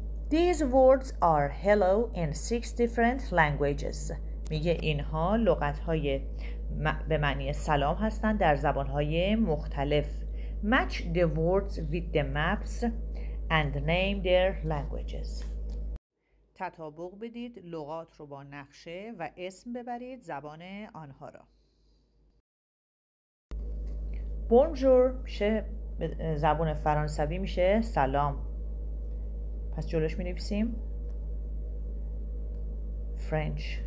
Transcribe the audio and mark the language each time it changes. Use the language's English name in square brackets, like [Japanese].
[English] These words are hello in 6 different languages. [Persian] میگه اینها لغت‌های به معنی سلام هستند در زبان‌های مختلف. [English] Match the words with the maps and name their languages. [Persian] تطابق بدید لغات رو با نقشه و اسم ببرید زبان آنها را. بونژور میشه زبان فرانسوی میشه سلام. پس جلوش می نویسیم فرنچ.